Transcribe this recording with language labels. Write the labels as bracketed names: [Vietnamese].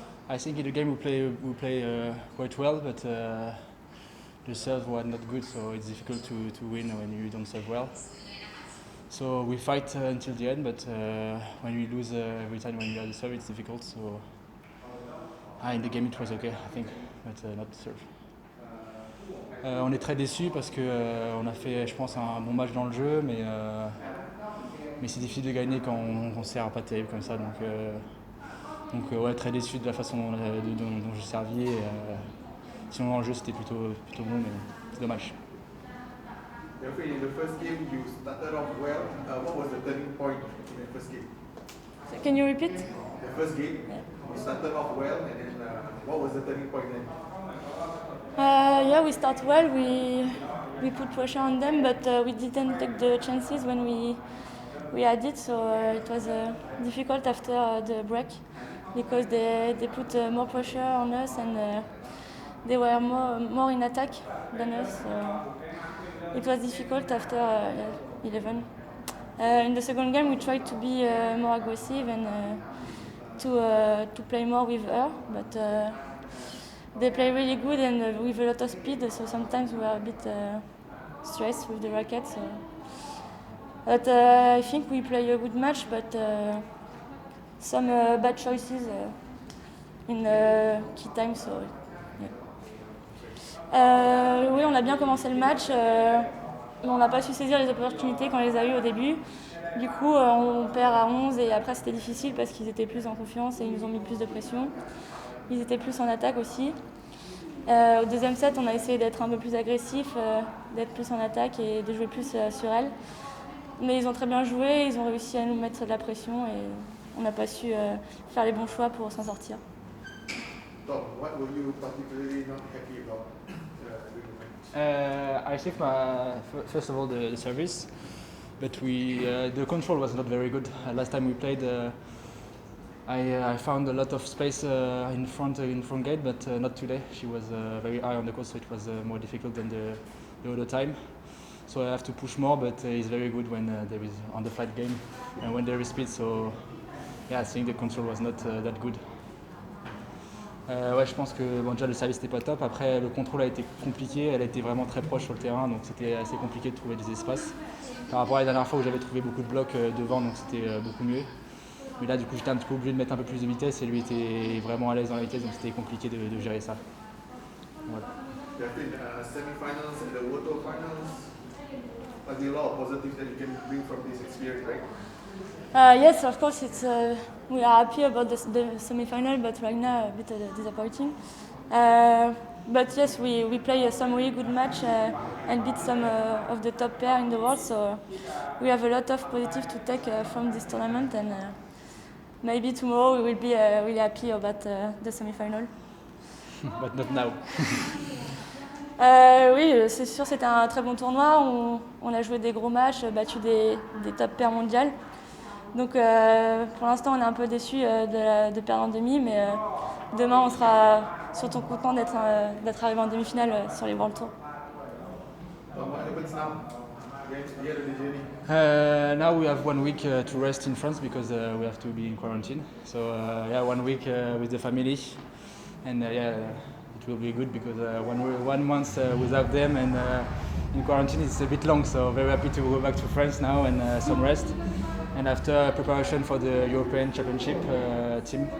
[English] I think in the game we play quite well, but the serve was not good, so it's difficult to win when you don't serve well. So we fight until the end, but when we lose every time when we have the serve, it's difficult. So in the game it was okay, I think, but not the serve. [French] On est très déçus parce que on a fait, je pense, un bon match dans le jeu, mais c'est difficile de gagner quand on sert pas terrible comme ça. Donc ouais, très déçu de la façon dont j'ai servi. Sinon dans le jeu c'était plutôt bon, mais c'est dommage. [English] Delphine, in the first game you started off well. What was the turning point in the first game? So can you repeat? The first game, you started off well, and then what was the turning point then? Yeah, we start well. We put pressure on them, but we didn't take the chances when we had it. So it was difficult after the break because they put more pressure on us and they were more in attack than us. So it was difficult after 11. In the second game, we tried to be more aggressive and to play more with her, but. They play really good and with a lot of speed, so sometimes we are a bit stressed with the racket. So. But I think we play a good match, but some bad choices in key time. So, yeah. [French] Oui, on a bien commencé le match, mais on n'a pas su saisir les opportunités quand on les a eues au début. Du coup, on perd à 11 et après c'était difficile parce qu'ils étaient plus en confiance et ils nous ont mis plus de pression. Ils étaient plus en attaque aussi. Au deuxième set, on a essayé d'être un peu plus agressif, d'être plus en attaque et de jouer plus sur elles. Mais ils ont très bien joué, ils ont réussi à nous mettre de la pression et on n'a pas su faire les bons choix pour s'en sortir. [English] Tom, what were you particularly not happy about during the match? I think first of all the service, but the control was not very good. Last time we played, I found a lot of space in front gate, but not today. She was very high on the court, so it was more difficult than the other time. So I have to push more, but he's very good when there is on the flat game and when there is speed. So yeah, I think the control was not that good. [French] Ouais, je pense que déjà le service n'était pas top. Après, le contrôle a été compliqué. Elle a été vraiment très proche sur le terrain, donc c'était assez compliqué de trouver des espaces. Par rapport à la dernière fois où j'avais trouvé beaucoup de blocs devant, donc c'était beaucoup mieux. Mais là, du coup, j'étais un petit peu obligé de mettre un peu plus de vitesse et lui était vraiment à l'aise dans la vitesse, donc c'était compliqué de gérer ça. Voilà. [English] Delphine, semi-finals and the World Tour finals, there's a lot of positives that you can bring from this experience, right? Yes, of course, we are happy about the semi-final, but right now a bit disappointing. But yes, we play some really good match and beat some of the top pair in the world, so we have a lot of positive to take from this tournament, and maybe tomorrow we will be really happy about the semi-final. But not now. [French] Oui, c'est sûr, c'était un très bon tournoi. On a joué des gros matchs, battu des top pairs mondiales. Donc pour l'instant, on est un peu déçus de perdre en demi, mais demain, on sera surtout content d'être arrivé en demi-finale sur les World Tour. [English] What happens now? The end of the journey. Now we have 1 week to rest in France because we have to be in quarantine. So yeah, 1 week with the family, and yeah, it will be good because 1 month without them and in quarantine is a bit long. So very happy to go back to France now and some rest. And after preparation for the European Championship team.